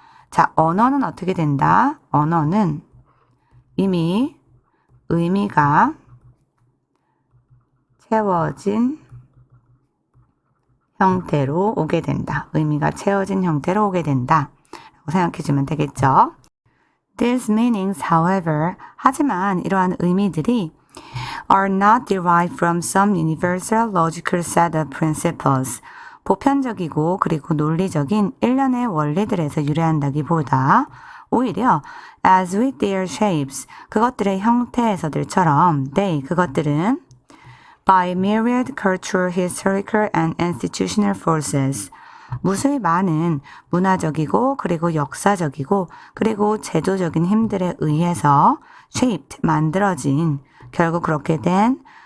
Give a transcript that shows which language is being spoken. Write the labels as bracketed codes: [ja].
[ko] 자, 언어는 어떻게 된다? 언어는 이미 의미가 채워진 형태로 오게 된다. 의미가 채워진 형태로 오게 된다. 라고 생각해 주면 되겠죠. [en] These meanings, however, [ko] 하지만 이러한 의미들이 [en] are not derived from some universal logical set of principles. [ko] 보편적이고 그리고 논리적인 일련의 원리들에서 유래한다기보다 오히려 [en] as with their shapes, [ko] 그것들의 형태에서들처럼 [en] they, [ko] 그것들은 [en] by myriad cultural, historical and institutional forces, [ko] 무수히 많은 문화적이고 그리고 역사적이고 그리고 제도적인 힘들에 의해서 [en] shaped, [ko] 만들어진, 결국 그렇게 된